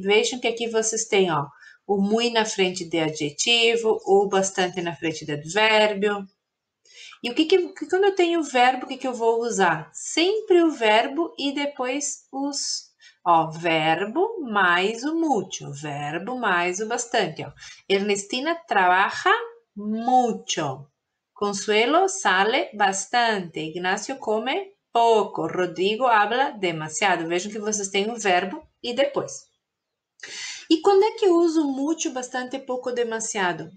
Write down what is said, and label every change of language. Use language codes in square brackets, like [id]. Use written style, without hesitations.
[pt] Vejam que aqui vocês têm, ó, o muy na frente de adjetivo, o bastante na frente de advérbio. E quando eu tenho o verbo, o que eu vou usar? Sempre o verbo e depois verbo mais o mucho, verbo mais o bastante, ó. [es] Ernestina trabaja mucho. Consuelo sale bastante. Ignacio come pouco. Rodrigo habla demasiado. [pt] Vejam que vocês têm o verbo e depois. E quando é que eu uso mucho, bastante, pouco, demasiado?